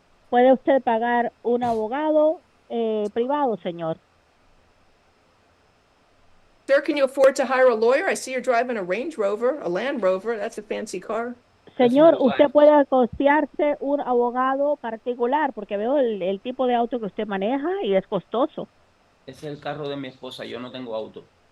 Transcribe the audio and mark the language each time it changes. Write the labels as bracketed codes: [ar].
[es] ¿Puede usted pagar un abogado privado, señor? [en] Sir, can you afford to hire a lawyer? I see you're driving a Range Rover, a Land Rover. That's a fancy car. [es] Señor, usted puede costearse un abogado particular porque veo el tipo de auto que usted maneja y es costoso. Es el carro de mi esposa, yo no tengo auto.